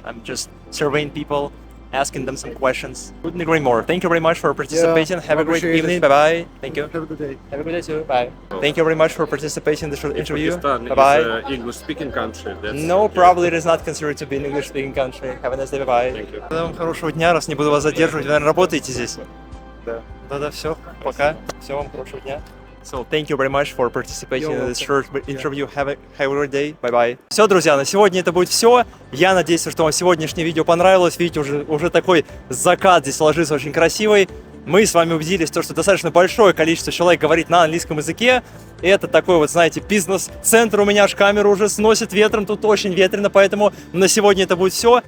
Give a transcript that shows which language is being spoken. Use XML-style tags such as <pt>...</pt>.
<en>I'm just surveying people, asking them some questions. Couldn't agree more. Thank you very much for participating. Have a great appreciate evening. it. Bye bye. Thank you. Have a good day. Have a good day too. Bye. Thank you very much for participating in this interview. Pakistan Bye bye. is an English-speaking country. No, probably it is not considered to be an English-speaking country. Have a nice day. Bye bye. Thank you.</en> <ru>Вам хорошего дня, раз не буду вас задерживать. Вы, наверное, работаете здесь? Да. Да, все. Пока. Всего вам хорошего дня.</ru> <en>So, thank you very much for participating in this short interview. Have a great day. Bye-bye.</en> <ru>Все, друзья, на сегодня это будет все. Я надеюсь, что вам сегодняшнее видео понравилось. Видите, уже такой закат здесь ложится очень красивый. Мы с вами убедились в том, что достаточно большое количество человек говорит на английском языке. И это такой вот, знаете, бизнес-центр. У меня аж камеру уже сносит ветром, тут очень ветрено, поэтому на сегодня это будет все.</ru>